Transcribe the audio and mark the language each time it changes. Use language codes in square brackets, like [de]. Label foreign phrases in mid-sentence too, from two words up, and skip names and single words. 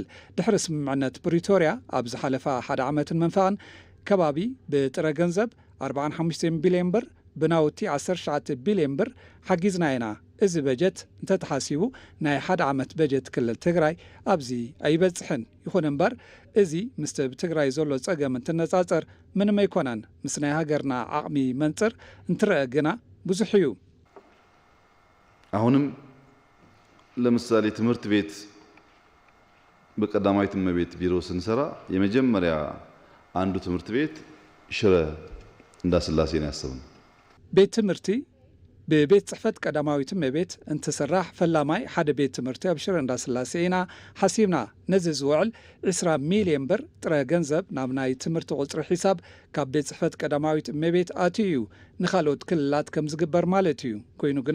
[ti] ድሕሪ ስምምዕነት ፕሪቶርያ ኣብ ዝሓለፈ ሓደ ዓመትን መንፈቕን ከባቢ ብጥረ ገንዘብ 45 ቢልዮን ብር ብናውቲ 19 ቢልዮን ብር ሓጊዝና ኢና እዚ በጀት እንተተሓሲቡ ናይ ሓደ ዓመት በጀት ክልል ትግራይ ኣብዚ ኣይበፅሕን ይኹን እምበር እዚ ምስ ትግራይ ዘሎ ፀገም እንትነፃፀር ምንም ኣይኮነን ምስ ናይ ሃገርና ዓቕሚ መንፅር እንትርአ ግና ብዙሕ እዩ። [am] አሁንም ለምሳሌ ትምህርት ቤት በቀዳማዊት እመቤት ቢሮ ስንሰራ የመጀመሪያ አንዱ ትምህርት ቤት ሽረ እንዳስላሴ ነው ያሰብነው። [ti] ቤት ትምህርቲ በቤት ጽሕፈት ቀዳማዊት እመቤት እንትስራሕ ፈላማይ ሓደ ቤት ትምህርቲ ኣብ ሽረ እንዳስላሴ ኢና ሓሲብና ነዚ ዝውዕል 20 ሚልዮን ብር ጥረ ገንዘብ ናብ ናይ ትምህርቲ ቁፅሪ ሒሳብ ካብ ቤት ጽሕፈት ቀዳማዊት እመቤት ኣትዩ ንኻልኦት ክልላት ከም ዝግበር ማለት እዩ ኮይኑ ግና